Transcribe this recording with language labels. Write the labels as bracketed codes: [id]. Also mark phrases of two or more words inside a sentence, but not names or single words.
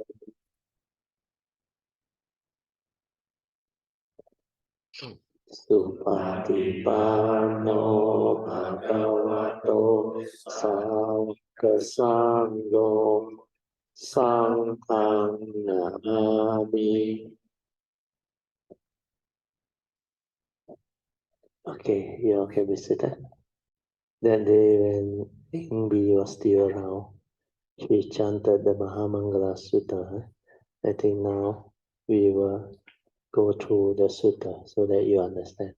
[pi] Supatipanno Bhagavato Sangha Sanghang Namami. [en] Okay, you okay with that? That day when Ingbi was still around, she chanted the Maha Mangala Sutta. I think now we will go through the Sutta so that you understand.